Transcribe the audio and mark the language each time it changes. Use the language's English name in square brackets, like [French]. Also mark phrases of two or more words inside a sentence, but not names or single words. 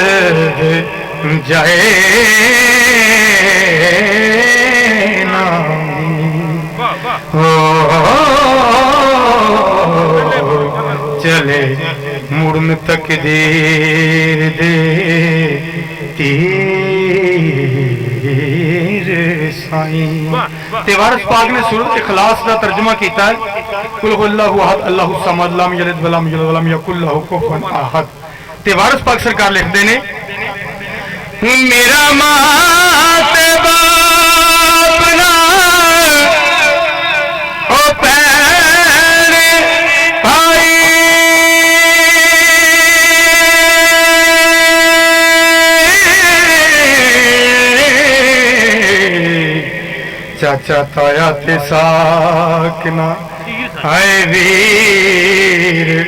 [Punjabi] جائے نہ ہو چلے موڑن تقدیر دے تیر سائیں تے وارث پاک نے [Urdu] سورت اخلاص کا ترجمہ کیا ہے [Arabic] قل هو الله أحد الله الصمد لم يلد ولم يولد ولم يكن له كفوا أحد [Punjabi] تے وارث پاک سرکار لکھتے نے میرا ماں تے باپ نہ او بھین بھائی چاچا تایا تے ساک نہ ہائے ویر